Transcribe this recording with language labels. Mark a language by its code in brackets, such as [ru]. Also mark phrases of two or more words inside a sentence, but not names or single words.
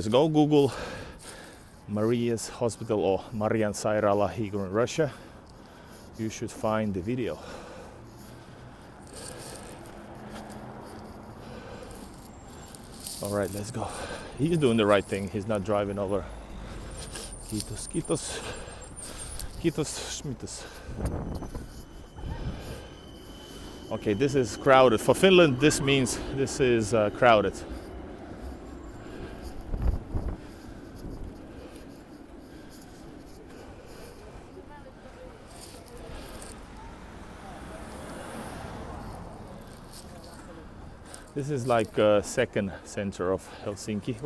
[en] Go Google Maria's Hospital or Marian Sairaala here in Russia. You should find the video. All right, let's go. He's doing the right thing. He's not driving over. [fi] Kiitos, kiitos. Kiitos, Schmitus. [en] Okay, this is crowded. For Finland, this means this is crowded. This is like a second center of Helsinki.